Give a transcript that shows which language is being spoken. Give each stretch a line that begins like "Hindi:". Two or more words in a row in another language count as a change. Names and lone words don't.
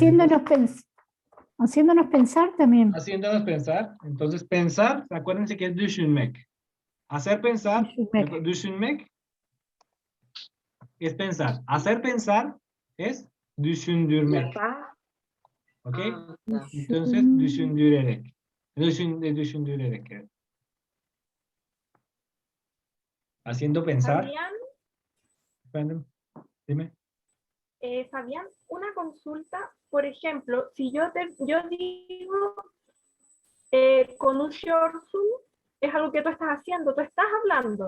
Spanish: Haciéndonos pensar también. haciéndonos pensar. Entonces, pensar, acuérdense que es düşünmek. Hacer pensar, düşünmek es pensar. Hacer pensar es düşündürmek. ¿Ok? Entonces,
Turkish: düşündürerek. Düşündürerek. Evet.
Spanish: Haciendo pensar. Fabián, Random. Dime. Fabián, una consulta, por ejemplo, si yo digo konuşuyorsun, es algo que tú estás haciendo, tú estás hablando.